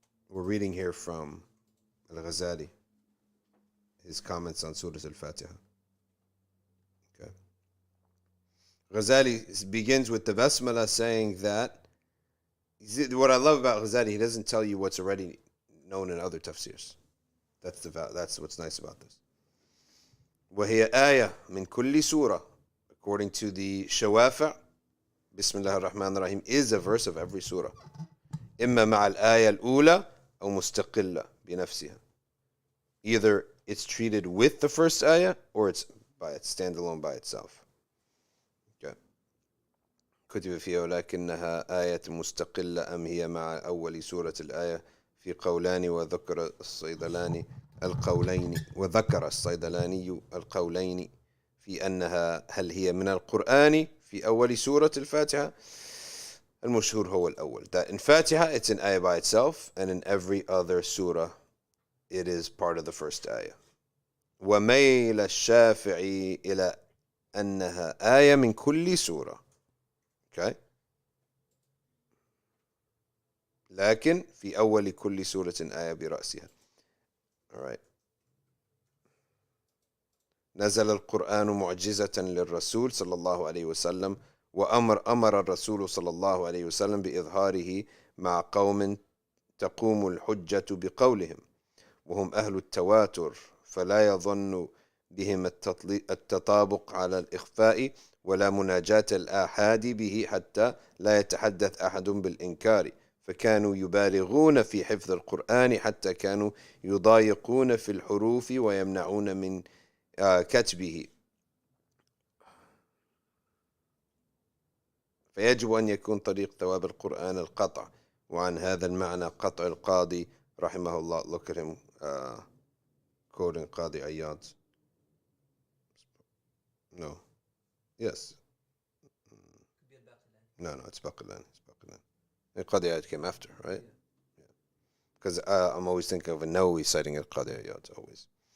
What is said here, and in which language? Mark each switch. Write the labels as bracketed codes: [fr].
[en] We're reading here from Al-Ghazali, his comments on Surah Al-Fatihah. Okay. Ghazali begins with the Basmala saying that, what I love about Ghazali, he doesn't tell you what's already known in other tafsirs. That's what's nice about this. [ar] وهي آية من كل سورة, [en] according to the Shawafi', Bismillah ar-Rahman ar-Rahim is a verse of every surah. [ar] إما مع الآية الأولى أو مستقلة بنفسها. [en] Either it's treated with the first ayah or it's standalone by itself. Okay. [ar] كتب فيها ولكنها آية مستقلة أم هي مع أول سورة الآية في قولان وذكر الصيدلاني القولين في أنها هل هي من القرآن في أول سورة الفاتحة. المشهور هو الأول, [en] that in Fatiha it's an ayah by itself, and in every other surah it is part of the first ayah. [ar] وميل الشافعي إلى أنها آية من كل سورة. [en] Okay. [ar] لكن في أول كل سورة آية برأسها. [en] Alright. [ar] نزل القرآن معجزة للرسول صلى الله عليه وسلم, أمر الرسول صلى الله عليه وسلم بإظهاره مع قوم تقوم الحجة بقولهم وهم أهل التواتر, فلا يظن بهم التطابق على الإخفاء ولا مناجاة الآحاد به حتى لا يتحدث أحد بالإنكار, فكانوا يبالغون في حفظ القرآن حتى كانوا يضايقون في الحروف ويمنعون من كتبه. فيجب أن يكون طريق ثواب القرآن القطع, وعن هذا المعنى قطع القاضي رحمه الله. [en] Look at him quoting Qadi Ayyad. No. Yes. No, it's Baqilan. Qadi Ayyad came after, right? Because I'm always thinking of a Nawawi citing Al-Qadi Ayyad, always.